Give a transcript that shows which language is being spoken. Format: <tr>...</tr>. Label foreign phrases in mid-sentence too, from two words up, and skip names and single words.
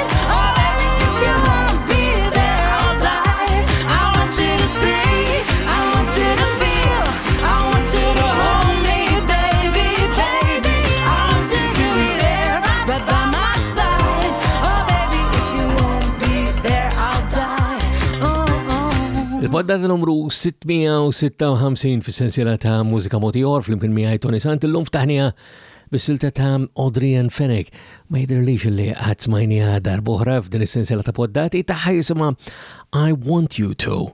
<en>Oh, baby, if you won't be there, I'll die. I want you to see, I want you to feel, I want you to hold me, baby, baby. I want you to be there right by my side. Oh, baby, if you won't be there, I'll die.</en> <mt>Il-poddata numru 656 fis-sensiela ta' Mużika Mod Ieħor fl-imkien miegħi Toni Sant illum ftaħnija bis-silta ta' Audrey and Fenwick. Ma jidhirlix li qatt smajnija darb'oħra f'din is-sensiela ta' poddati tagħha jisimha I Want You To.</mt>